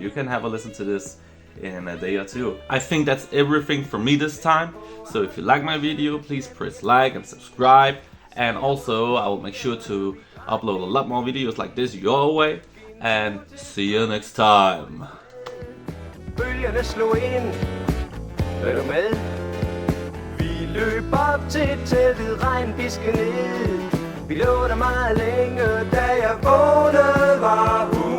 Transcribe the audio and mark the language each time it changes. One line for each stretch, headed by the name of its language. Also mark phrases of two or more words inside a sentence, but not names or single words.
English: You can have a listen to this in a day or two. I think that's everything for me this time. So if you like my video, please press like and subscribe. And also, I will make sure to upload a lot more videos like this your way. And see you next time.
Danish: Bølgerne slog ind. Er du med? Vi løb op til teltet, regn piskede ned. Vi lå der meget længe, da jeg vågnede var